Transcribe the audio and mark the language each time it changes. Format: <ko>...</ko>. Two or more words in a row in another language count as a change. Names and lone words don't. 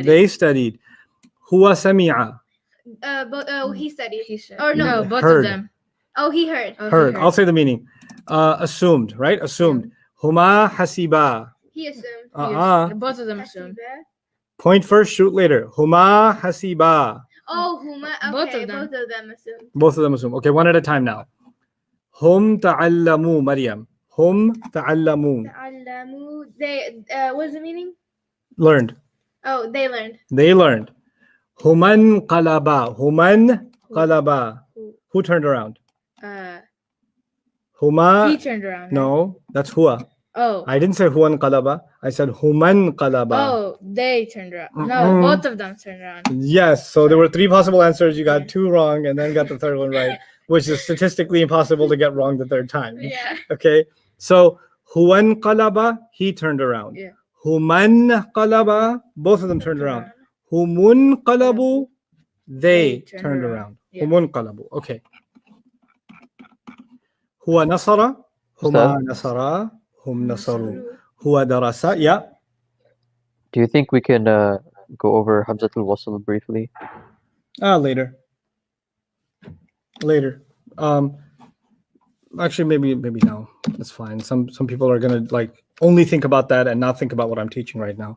<en>they studied.</en> <ar>هو سمع,</ar> <en>He studied. He said. Or no. both Heard. of them. Oh, he heard. Oh, he heard. I'll say the meaning. Assumed, right? Assumed.</en> <ar>هما حسبا.</ar> <en>He assumed. Both of them assumed. Hasiba. Point first, shoot later.</en> <ar>هما حسبا.</ar> <en>Oh, huma. Okay, Both of them. Both of them assumed. Both of them assume. Okay, one at a time now.</en> <ar>هم تعلموا, Maryam. هم تعلموا. تعلموا.</ar> <en>They. What's the meaning? Learned. Oh, they learned. They learned.</en> <ar>هما قلبا. هما قلبا.</ar> <en>Who turned around? Huma. He turned around. right? No, that's huwa. Oh. I didn't say</en> <ar>هو قلب.</ar> <en>I said</en> <ar>هما قلبا.</ar> <en>Oh, they turned around. No, Mm-mm. both of them turned around. Yes, so there were three possible answers. You got two wrong and then got the third one right, which is statistically impossible to get wrong the third time. Yeah. Okay, so</en> <ar>هو قلب,</ar> <en>he turned around. Yeah.</en> <ar>هما قلبا,</ar> <en>both of them turned around.</en> <ar>هم قلبوا,</ar> <en>they turned around. Yeah.</en> <ar>هم قلبوا. Okay. هو نصر، هما</ar> <en>Ustad?</en> <ar>نصرا، هم نصروا. هو درس,</ar> <en>yeah. Do you think we can go over Hamzatul Wasl briefly? Later. Actually, maybe now. That's fine. Some people are gonna like only think about that and not think about what I'm teaching right now.</en>